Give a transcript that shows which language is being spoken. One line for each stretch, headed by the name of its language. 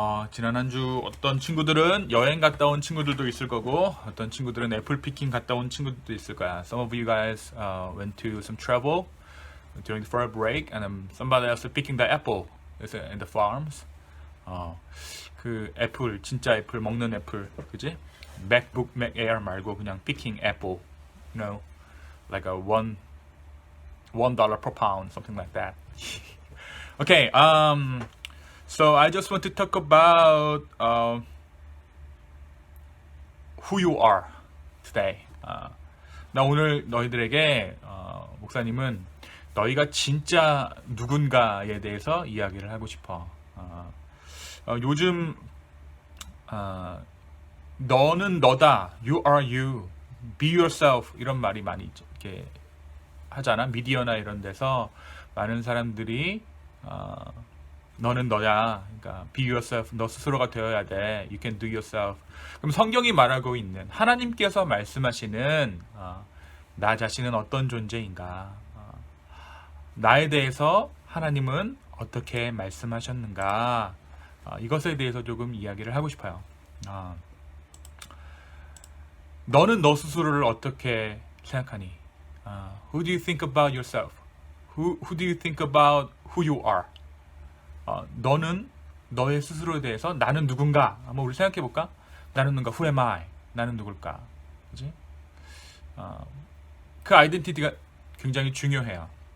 Korean: 지난 한 주 어떤 친구들은 여행 갔다 온 친구들도 있을 거고, 어떤 친구들은 애플 피킹 갔다 온 친구들도 있을 거야.
English: Some of you guys went to some travel during the fall break, and somebody else picking the apple in the farms.
Korean: 그 애플, 진짜 애플, 먹는 애플, 그지?
English: MacBook, Mac Air
Korean: 말고 그냥
English: picking apple, you know, like a $1 per pound, something like that. Okay, so I just want to talk about who you are today.
Korean: 나 오늘 너희들에게 목사님은 너희가 진짜 누군가에 대해서 이야기를 하고 싶어. 요즘 너는 너다,
English: you are you, be yourself
Korean: 이런 말이 많이 이렇게 하잖아. 미디어나 이런 데서 많은 사람들이 너는 너야. 그러니까
English: be yourself.
Korean: 너 스스로가 되어야 돼.
English: You can do yourself.
Korean: 그럼 성경이 말하고 있는 하나님께서 말씀하시는 나 자신은 어떤 존재인가? 나에 대해서 하나님은 어떻게 말씀하셨는가? 이것에 대해서 조금 이야기를 하고 싶어요. 너는 너 스스로를 어떻게 생각하니?
English: Who do you think about yourself? Who do you think about who you are?
Korean: 너는 너의 스스로에 대해서 나는 누군가? 한번 우리 생각해 볼까? 나는 누군가?
English: Who am I?
Korean: 나는 누굴까? 그지? 그 아이덴티티가 굉장히 중요해요.